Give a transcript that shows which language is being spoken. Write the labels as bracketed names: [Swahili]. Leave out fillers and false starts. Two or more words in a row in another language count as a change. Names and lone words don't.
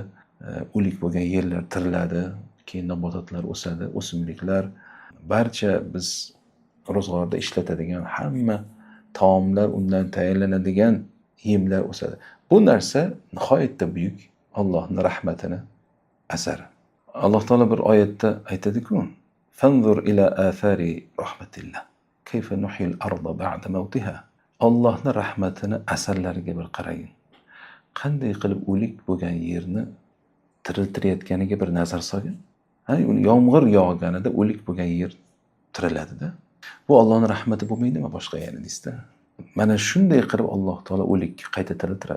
[Uzbek] O'lik bo'lgan yerlar tiriladi, keyin nabototlar o'sadi, o'simliklar, barcha biz ro'zg'orda ishlatadigan hamma taomlar, undan tayyorlanadigan yemlar o'sadi. Bu narsa nihoyatda buyuk Allohning rahmatini asari. Alloh taolo bir oyatda aytadi-ku: [Arabic] "فانظر إلى آثار رحمت الله. كيف يحيي الأرض بعد موتها." [Uzbek] Allohning rahmatini asarlariga bir qarang. Qanday qilib o'lik bo'lgan yerni tiriltirayotganiga bir nazar solgin. Yomg'ir yog'ganida o'lik bo'lgan yer tiriladi-da. Bu Allohning rahmati bo'lmaydimi boshqa yana deysizda? Mana shunday qilib Alloh taolo o'likni qayta tiriltiradi.